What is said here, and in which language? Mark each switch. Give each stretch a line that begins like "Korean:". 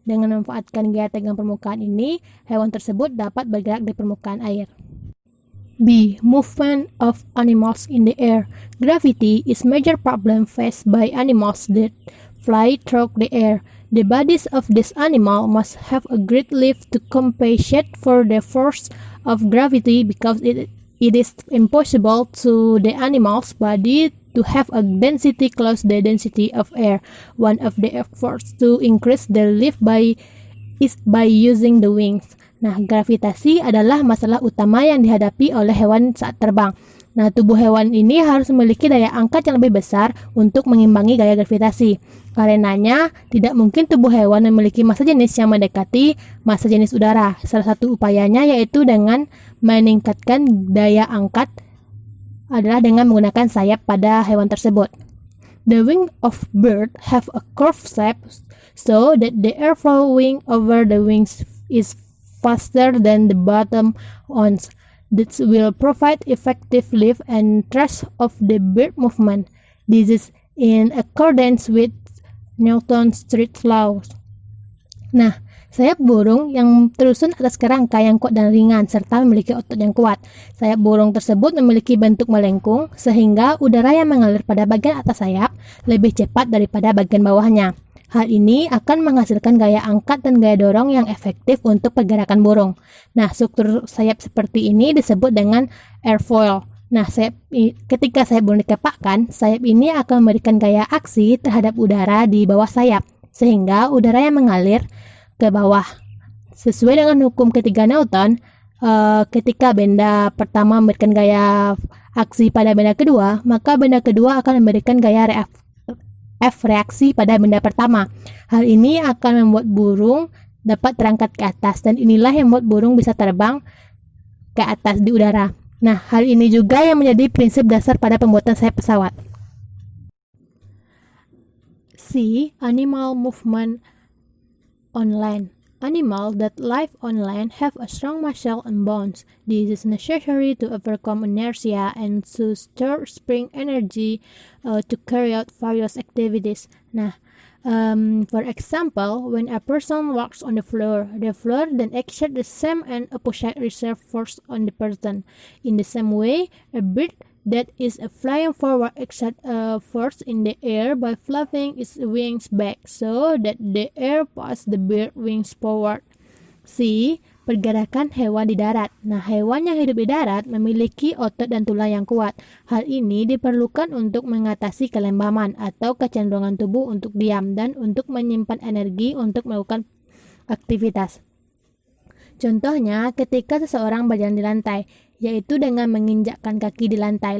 Indonesian: Dengan memanfaatkan gaya tegangan permukaan ini, hewan tersebut dapat bergerak di permukaan air. B.
English: Movement of animals in the air. Gravity is major problem faced by animals that fly through the air. The bodies of this animal must have a great lift to compensate for the force of gravity because it is impossible to the animal's body to have a density close the density of air. One of the efforts to increase the lift is by using the wings.
Indonesian: Nah, gravitasi adalah masalah utama yang dihadapi oleh hewan saat terbang. Nah, tubuh hewan ini harus memiliki daya angkat yang lebih besar untuk mengimbangi gaya gravitasi. Karenanya, tidak mungkin tubuh hewan memiliki massa jenis yang mendekati massa jenis udara. Salah satu upayanya yaitu dengan meningkatkan daya angkat adalah dengan menggunakan sayap pada hewan tersebut.
English: The wing of bird have a curved shape so that the air flowing over the wings is faster than the bottom ones. This will provide effective lift and thrust of the bird movement. This is in accordance with Newton's third law.
Indonesian: Nah, sayap burung yang tersusun atas kerangka yang kuat dan ringan serta memiliki otot yang kuat. Sayap burung tersebut memiliki bentuk melengkung sehingga udara yang mengalir pada bagian atas sayap lebih cepat daripada bagian bawahnya. Hal ini akan menghasilkan gaya angkat dan gaya dorong yang efektif untuk pergerakan burung. Nah, struktur sayap seperti ini disebut dengan airfoil. Nah, ketika sayap burung dikepakkan, sayap ini akan memberikan gaya aksi terhadap udara di bawah sayap, sehingga udara yang mengalir ke bawah. Sesuai dengan hukum ketiga Newton, ketika benda pertama memberikan gaya aksi pada benda kedua, maka benda kedua akan memberikan gaya reaksi pada benda pertama. Hal ini akan membuat burung dapat terangkat ke atas, dan inilah yang membuat burung bisa terbang ke atas di udara. Nah, hal ini juga yang menjadi prinsip dasar pada pembuatan sayap pesawat. C.
English: Animal movement on land. Animals that live on land have a strong muscle and bones. This is necessary to overcome inertia and to store spring energy to carry out various activities. Nah, for example, when a person walks on the floor then exerts the same and opposite reserve force on the person. In the same way, a bird that is flying forward exerts force in the air by flapping its wings back so that the air pushes the bird wings forward.
Indonesian: C. Pergerakan hewan di darat. Nah, hewan yang hidup di darat memiliki otot dan tulang yang kuat. Hal ini diperlukan untuk mengatasi kelembaman atau kecenderungan tubuh untuk diam dan untuk menyimpan energi untuk melakukan aktivitas. Contohnya, ketika seseorang berjalan di lantai, yaitu dengan menginjakkan kaki di lantai.